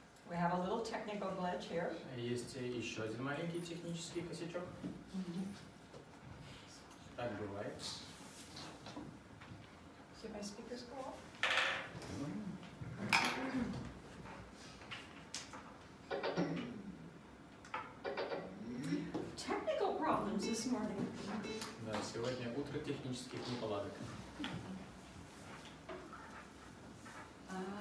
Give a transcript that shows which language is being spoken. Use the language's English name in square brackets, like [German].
[English] We have a little technical glitch here. [Russian] Есть еще один маленький технический косячок. Так бывает. [English] See my speakers go off? Technical problems this morning. [Russian] Да, сегодня утро технических неполадок. Да.